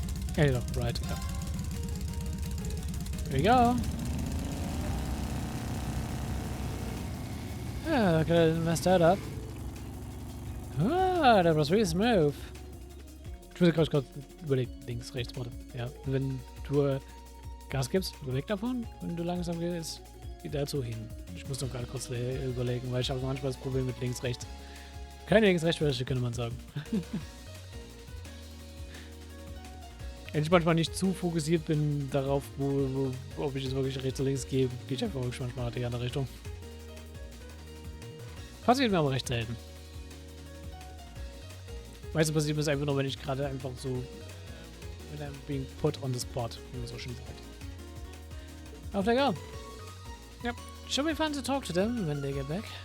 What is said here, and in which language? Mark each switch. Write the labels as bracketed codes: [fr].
[en] Okay, look, right, yeah. Here we go. Yeah, I could have messed that up. Ah, that was really smooth. [de] Ich muss gerade überlegen, links, rechts, warte. Ja, wenn du Gas gibst, weg davon, wenn du langsam gehst, geht dazu hin. Ich muss noch gerade kurz überlegen, weil ich habe manchmal das Problem mit links, rechts. Keine links-rechts-Wäsche, könnte man sagen. Wenn ich manchmal nicht zu fokussiert bin darauf, ob ich jetzt wirklich rechts oder links gehe, gehe ich einfach wirklich manchmal in die andere Richtung. Passiert mir aber recht selten. Meistens passiert mir das einfach nur, wenn ich gerade einfach so [en] when I'm being put on the spot, [de] wie man so schön sagt. [en] Off they go. Yep. Should be fun to talk to them when they get back.